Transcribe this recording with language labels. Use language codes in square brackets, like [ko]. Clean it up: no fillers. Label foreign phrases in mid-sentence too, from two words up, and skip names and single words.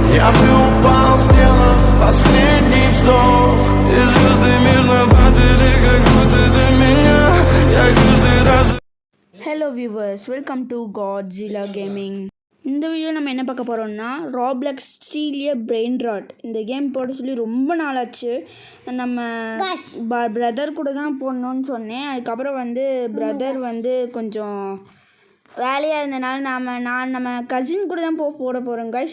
[ru] Я бы упал с неба, последний вздох. И звезды мирно падали, как будто до меня. Я каждый раз. [en] Hello viewers, welcome to Godzilla Gaming. [ta] இந்த வீடியோ நம்ம என்ன பார்க்க போகிறோம்னா ராப்ளக்ஸ் ஸ்டீலிய பிரெயின் ராட். இந்த கேம் போட சொல்லி ரொம்ப நாளாச்சு. நம்ம பிரதர் கூட தான் போடணுன்னு சொன்னேன். அதுக்கப்புறம் வந்து பிரதர் வந்து கொஞ்சம் வேலையாக இருந்தனால நம்ம கசின் கூட தான் போட போகிறோம் கைஸ்.